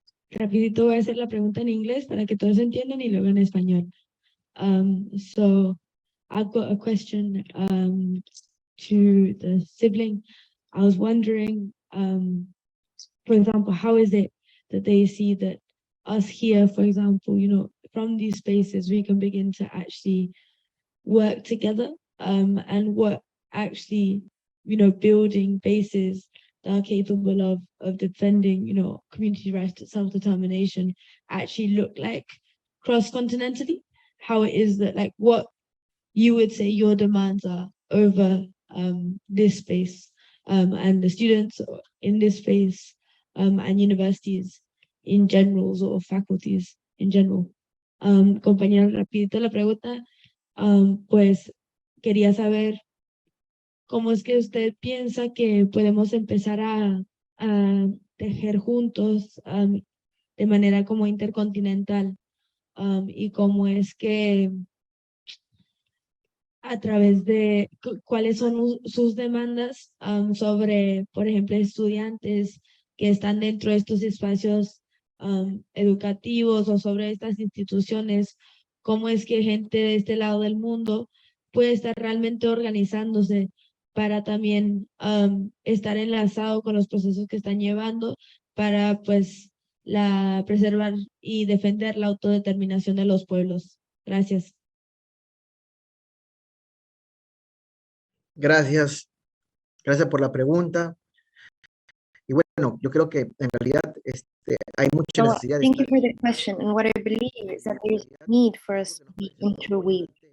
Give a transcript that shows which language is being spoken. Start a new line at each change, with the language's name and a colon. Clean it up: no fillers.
Spanish: Rapidito voy a hacer la pregunta en inglés para que todos entiendan y luego en español.
English: So I've got a question to the sibling. I was wondering, for example, how is it that they see that us here, for example, from these spaces, we can begin to actually work together and what actually, building bases that are capable of defending, community rights to self-determination actually look like cross-continentally? How it is that, like, what you would say your demands are over this space and the students in this space and universities in general or faculties in general.
Spanish: Compañero, rapidito la pregunta, pues quería saber cómo es que usted piensa que podemos empezar a tejer juntos de manera como intercontinental y cómo es que a través de cuáles son sus demandas sobre, por ejemplo, estudiantes que están dentro de estos espacios educativos o sobre estas instituciones, cómo es que gente de este lado del mundo puede estar realmente organizándose para también estar enlazado con los procesos que están llevando para, pues, preservar y defender la autodeterminación de los pueblos. Gracias. Gracias, gracias por la pregunta. Y bueno, yo creo que en realidad hay mucha necesidad de
English: Thank you for the question. And what I believe is that there is a need for us to be interweaved.